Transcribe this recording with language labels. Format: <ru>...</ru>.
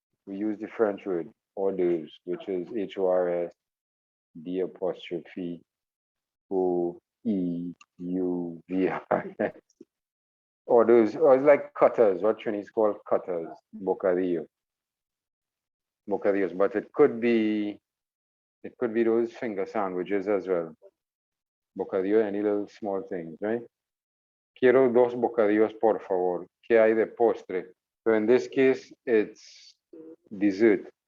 <en>We use the French word hors d'oeuvres, which is HORS, D apostrophe OEUVRS. Hors d'oeuvres, or it's like cutters, what Chinese call cutters, bocadillo. Bocadillos, but it could be those finger sandwiches as well. Bocadillo, any little small things, right?</en> <es>Quiero dos bocadillos, por favor. ¿Qué hay de postre?</es> <en>So in this case, it's dessert.</en>